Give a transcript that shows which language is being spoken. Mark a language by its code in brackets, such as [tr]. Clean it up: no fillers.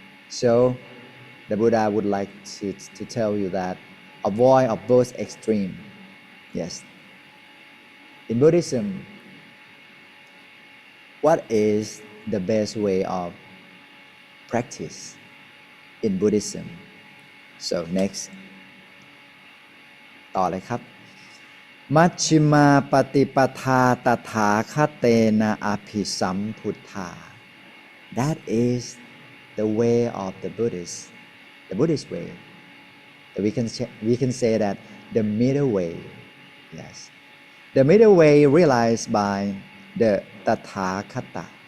[en] So, the Buddha would like to tell you that avoid of both extreme. Yes. In Buddhism, what is the best way of practice in Buddhism? So next [th] ต่อเลยครับ [pi] มัชฌิมาปฏิปทาตถาคเตนะอภิสัมพุทธา [en] That is the way of the Buddhist way. We can say that the middle way. Yes. The middle way realized by the Tathagata.